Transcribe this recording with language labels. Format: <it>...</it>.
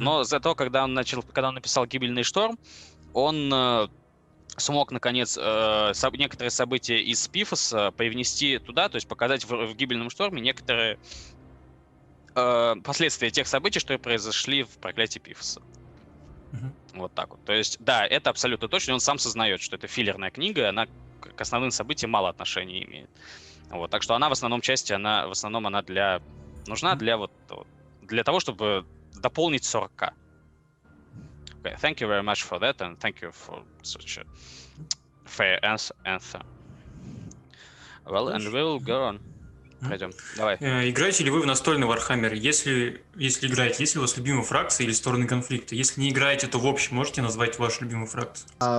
<ru>Но зато, когда он написал «Гибельный шторм», он смог, наконец, некоторые события из Пифоса привнести туда, то есть показать в «Гибельном шторме» некоторые последствия тех событий, что произошли в «Проклятии Пифоса». Вот так вот. То есть, да, это абсолютно точно. Он сам сознает, что это филлерная книга, она к основным событиям мало отношения имеет. Вот. Так что она в основном она нужна для того, чтобы дополнить 40К.</ru> <en>Okay, thank you very much for that, and thank you for such a fair answer. Well, and we'll go on.</en> <ru>Пойдем, давай. Играете ли вы в настольный Warhammer? Если играете, есть ли у вас любимые фракции или стороны конфликта? Если не играете, то в общем можете назвать вашу любимую фракцию?</ru>